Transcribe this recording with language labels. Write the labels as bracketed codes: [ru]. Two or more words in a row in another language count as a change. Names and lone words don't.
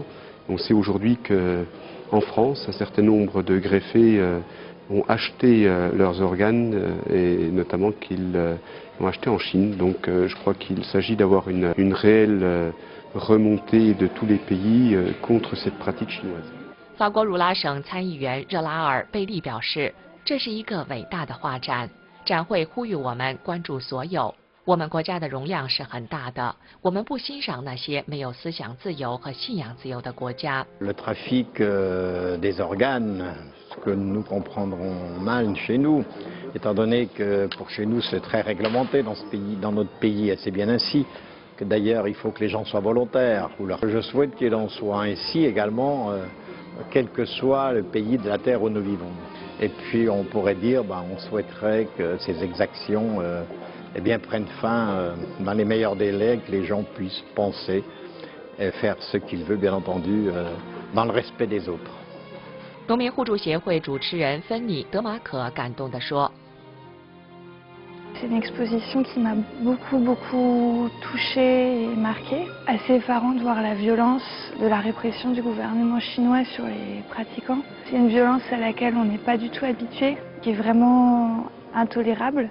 [fr] On sait aujourd'hui qu'en France, un certain nombre de greffés ont acheté leurs organes et notamment qu'ils l'ont acheté en Chine. Donc je crois qu'il s'agit d'avoir une réelle remontée de tous les pays contre cette pratique chinoise. [zh] 法国儒拉省参议员热拉尔·贝利表示，这是一个伟大的画展，展会呼吁我们关注所有。我们国家的容量是很大的，我们不欣赏那些没有思想自由和信仰自由的国家。 [fr] Le trafic des organes, ce que nous comprendrons mal chez nous, étant donné que pour chez nous c'est très réglementé dans ce pays, dans notre pays, et c'est bien ainsi. Que d'ailleurs il faut que les gens soient volontaires. Je souhaite qu'il en soit ainsi également, quel que soit le pays de la terre où nous vivons. Et puis on pourrait dire, on souhaiterait que ces exactions eh bien, prennent fin dans les meilleurs délais, que les gens puissent penser et faire ce qu'ils veulent, bien entendu, dans le respect des autres. [zh] 农民互助协会主持人芬妮·德马可感动地说。 [fr] C'est une exposition qui m'a beaucoup touchée et marquée. Assez effarant de voir la violence de la répression du gouvernement chinois sur les pratiquants. C'est une violence à laquelle on n'est pas du tout habitué, qui est vraiment intolérable.